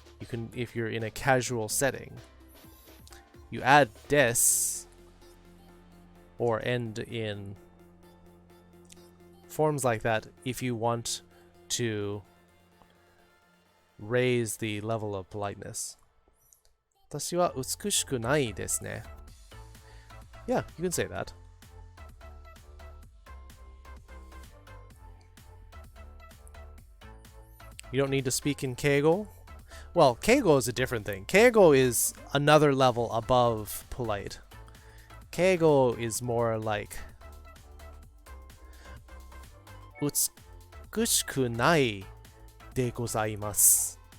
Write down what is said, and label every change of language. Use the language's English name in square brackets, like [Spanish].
[English] You can, if you're in a casual setting. You add des or end in forms like that if you want to raise the level of politeness. [Japanese] 私は美しくないですね. [English] Yeah, you can say that. You don't need to speak in Keigo. Well, Keigo is a different thing. Keigo is another level above polite. Keigo is more like [Japanese] 美しくないでございます.